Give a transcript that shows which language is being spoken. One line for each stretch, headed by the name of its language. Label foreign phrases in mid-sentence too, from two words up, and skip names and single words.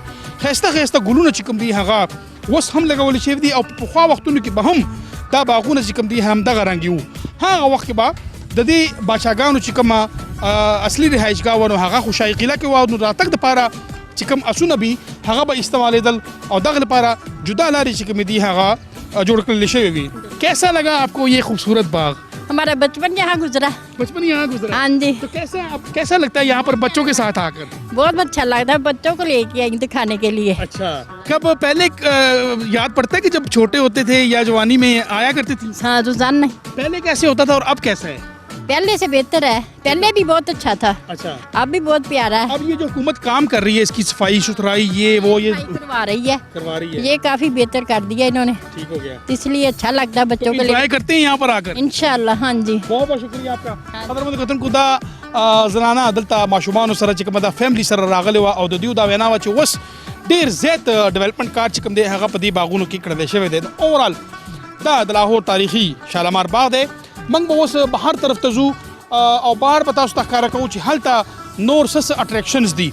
Pashto: ښایسته ښایسته ګلونه چې کوم دی هغه اوس هم لګول شوي دي او په پخوا وختونو کې به هم دا باغونه چې کوم دي همدغه رنګي وو. هغه وخت کې به د دې باچاګانو چې کومه اصلي رهایشګاه وه نو هغه خو شاهي قلعه کې وه نو راتګ دپاره چې کوم اسونه وي هغه به استعمالېدل او دغه لپاره جدا لارې چې کومې دي هغه جوړ کړل شوې وي.
Urdu: کیسا لگا آپ کو یہ خوبصورت باغ؟ ہمارا بچپن یہاں گزرا. بچپن یہاں گزرا? ہاں جی. تو کیسا لگتا ہے یہاں پر بچوں کے ساتھ آکر? بہت اچھا لگتا ہے، بچوں کو لیکے آئی دکھانے کے لیے. اچھا، کب پہلے یاد پڑتا ہے کہ جب چھوٹے ہوتے تھے یا جوانی میں آیا کرتے تھے? ہاں رجحان نہیں, پہلے کیسے ہوتا تھا اور اب کیسا ہے? پہلے سے بہتر ہے، پہلے بھی بہت اچھا تھا, اچھا اب بھی بہت پیارا ہے. اب یہ جو حکومت کام کر رہی ہے اسکی صفائی ستھرائی یہ وہ یہ کروا رہی ہے, کروا رہی ہے, یہ کافی بہتر کر دیا انہوں نے, ٹھیک ہو گیا. اس لیے اچھا لگتا ہے بچوں کو انجوائے کرتے ہیں یہاں پر آکر ان شاء اللہ۔ ہاں جی, بہت بہت شکریہ آپ کا.
Pashto: قدرمنو کتونکو دا زنانه دلته ماشومانو سره چې کومه دا فیملی سره راغلی وه او د دوی دا وینا وه چې اوس ډېر زیات ډیولپمنټ کار چې کوم دی هغه په دې باغونو کې کړی شوی دی. اوورال دا د لاهور تاریخي شالمار باغ دی. موږ به اوس بهر طرف ته ځو او بهر به تاسو ته ښکاره کوو چې هلته نور څه اټریکشنز دي.